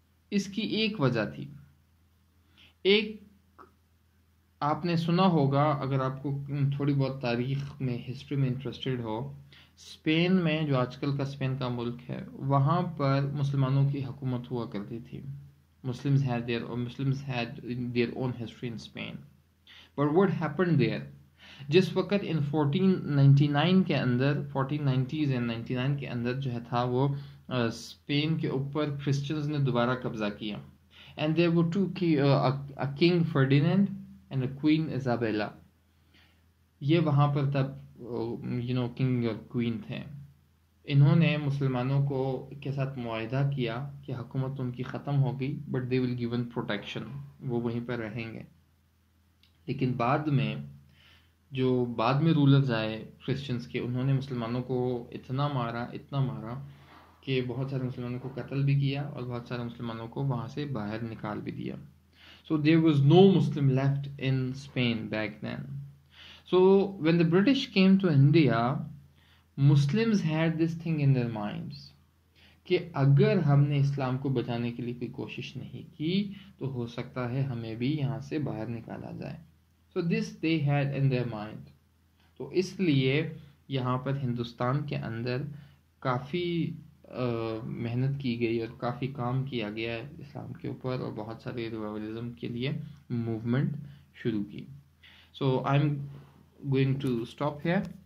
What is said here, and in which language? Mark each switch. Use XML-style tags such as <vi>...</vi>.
<ur>اس کی ایک وجہ تھی. ایک آپ نے سنا ہوگا، اگر آپ کو تھوڑی بہت تاریخ میں ہسٹری میں انٹرسٹڈ ہو، اسپین میں جو آج کل کا اسپین کا ملک ہے وہاں پر مسلمانوں کی حکومت ہوا کرتی تھی.</ur> <en>Muslims had their own history in Spain. But what happened there?</en> <ur>جس وقت ان 1499 کے اندر</ur> <en>1490s and 99</en> <ur>کے اندر جو ہے تھا وہ اسپین کے اوپر کرسچنز نے دوبارہ قبضہ کیا.</ur> <en>And there were two a king Ferdinand and a queen Isabella.</en> <ur>یہ وہاں پر تب کنگ اور کوئین تھے. انہوں نے مسلمانوں کو کے ساتھ معاہدہ کیا کہ حکومت ان کی ختم ہو گئی</ur> <en>but they will given protection,</en> <ur>وہ وہیں پر رہیں گے. لیکن بعد میں جو بعد میں رولرز آئے کرسچنز کے، انہوں نے مسلمانوں کو اتنا مارا کہ بہت سارے مسلمانوں کو قتل بھی کیا اور بہت سارے مسلمانوں کو وہاں سے باہر نکال بھی دیا.</ur> <en>So there was no Muslim left in Spain back then. So when the British came to India, Muslims had this thing in their minds</en> <ur>کہ اگر ہم نے اسلام کو بچانے کے لیے کوئی کوشش نہیں کی تو ہو سکتا ہے ہمیں بھی یہاں سے باہر نکالا جائے.</ur> <en>So this they had in their mind.</en> <ur>تو اس لیے یہاں پر ہندوستان کے اندر کافی محنت کی گئی اور کافی کام کیا گیا ہے اسلام کے اوپر, اور بہت سارے ریوائولزم کے لیے موومنٹ شروع کی.</ur> <en>So I am going to stop here.</en>